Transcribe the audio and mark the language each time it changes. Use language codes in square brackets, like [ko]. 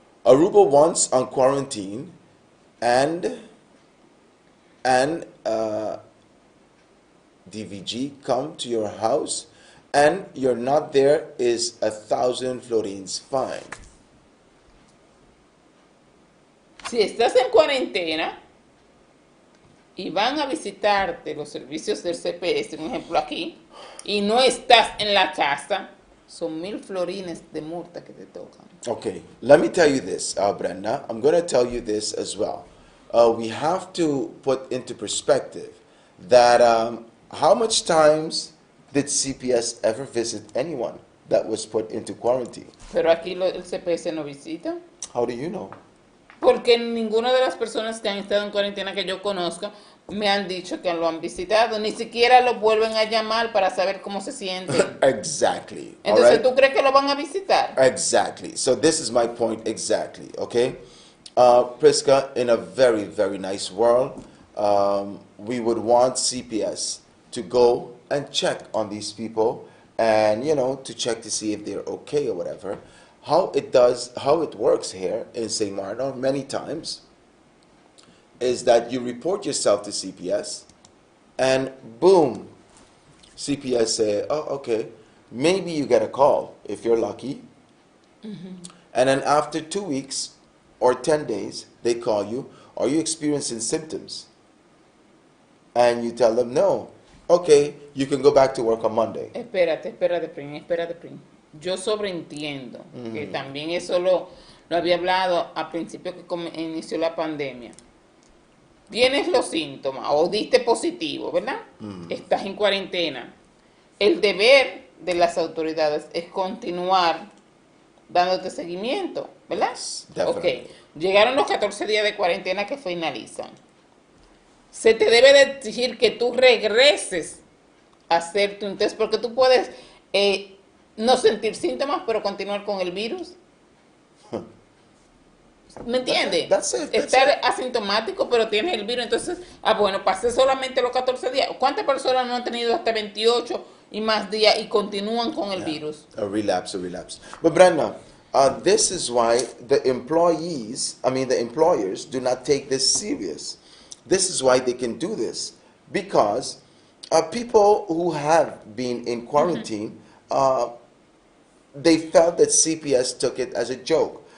[en] Aruba once on quarantine and DVG come to your house and you're not there is 1,000 florins fine. [es] Si estás en cuarentena y van a visitarte los servicios del CPS, un ejemplo aquí, y no estás en la casa, son 1,000 florines de multa que te tocan. [en] Okay, let me tell you this, Brenda. I'm going to tell you this as well. We have to put into perspective that how much times did CPS ever visit anyone that was put into quarantine? [es] Pero aquí el CPS no visita. [en] How do you know? [es] Porque ninguna de las personas que han estado en cuarentena que yo conozca me han dicho que lo han visitado. Ni siquiera lo vuelven a llamar para saber cómo se sienten. [en] Exactly. [es] Entonces, [en] all right? [es] ¿tú crees que lo van a visitar? [en] Exactly. So this is my point exactly, okay? Priska, in a very, very nice world, we would want CPS to go and check on these people and, to check to see if they're okay or whatever. How it works here in St. Martin many times is that you report yourself to CPS and boom, CPS say, oh, okay, maybe you get a call if you're lucky. Mm-hmm. And then after 2 weeks or 10 days, they call you, are you experiencing symptoms? And you tell them no. Okay, you can go back to work on Monday. [es] Espérate, Prim. Yo sobreentiendo que también eso lo había hablado al principio que inició la pandemia. Tienes los síntomas o diste positivo, ¿verdad? Estás en cuarentena. El deber de las autoridades es continuar dándote seguimiento, ¿verdad? [en] Definitely. [es] Ok, llegaron los 14 días de cuarentena que finalizan. Se te debe de exigir que tú regreses a hacerte un test, porque tú puedes no sentir síntomas, pero continuar con el virus. ¿Me entiendes? [en] That's it. [es] Estar asintomático, pero tienes el virus. Entonces, bueno, pasé solamente los 14 días. ¿Cuántas personas no han tenido hasta 28 y más días y continúan con el virus? [en] A relapse. But Brenda, this is why the employers do not take this serious. This is why they can do this. Because people who have been in quarantine, they felt that CPS took it as a joke.